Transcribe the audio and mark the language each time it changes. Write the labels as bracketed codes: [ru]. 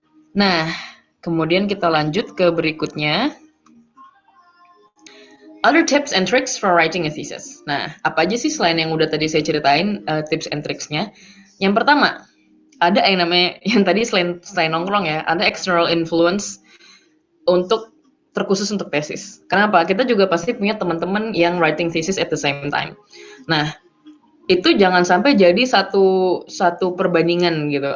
[id] Nah, kemudian kita lanjut ke berikutnya. [en] Other tips and tricks for writing a thesis. [id] Nah, apa aja sih selain yang udah tadi saya ceritain tips and tricksnya? Yang pertama, ada yang namanya, yang tadi selain nongkrong ya, ada external influence untuk terkhusus untuk tesis. Kenapa? Kita juga pasti punya teman-teman yang [en] writing thesis at the same time. [id] Nah, itu jangan sampai jadi satu perbandingan gitu.